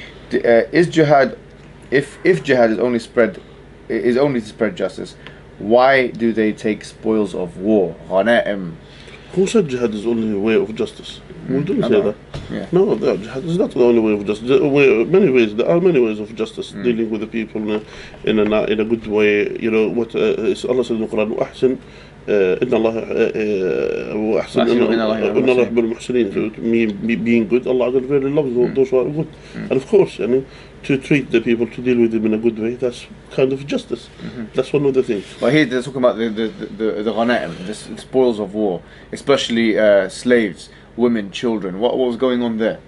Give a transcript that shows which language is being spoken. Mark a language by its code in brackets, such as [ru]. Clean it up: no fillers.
[en] Is jihad, if jihad is only to spread justice, why do they take spoils of war? Ghanaim. Who said jihad is only a way of justice? We didn't say that. Yeah. No, jihad is not the only way of justice. There are many ways of justice, dealing with the people in a good way. What Allah said in the Quran, [ar] وأحسن إن الله وأحسن إن الله يحب المحسنين. [en] Being good, Allah really loves those who are good. And of course, to treat the people, to deal with them in a good way, that's kind of justice. That's one of the things. Well, here they're talking about the ghanaim, the spoils of war, especially slaves, women, children. What was going on there?